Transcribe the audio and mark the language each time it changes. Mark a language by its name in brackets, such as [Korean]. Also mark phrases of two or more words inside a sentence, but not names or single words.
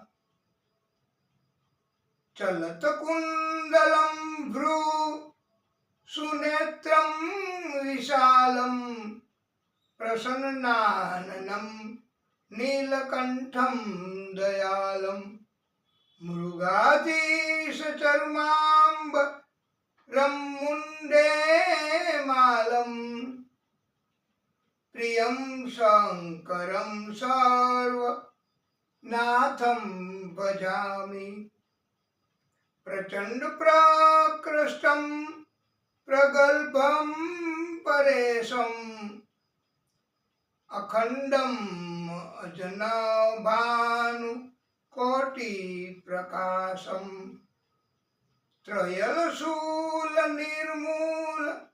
[Sanskrit] चलत कुंडलम भ्रू सुनेत्रम विशालम प्रसन्नाननम नीलकंठम दयालम मृगाधीश चर्मांब रमुंडे मालम प्रियं शंकरं सर्व नाथं भजामि પ્રચંડ પ્રકૃષ્ટમ પ્રગલ્ભમ પરેશમ અખંડમ અજનભાનુ કોટિ પ્રકાશમ ત્રયલશૂલ નિર્મૂલ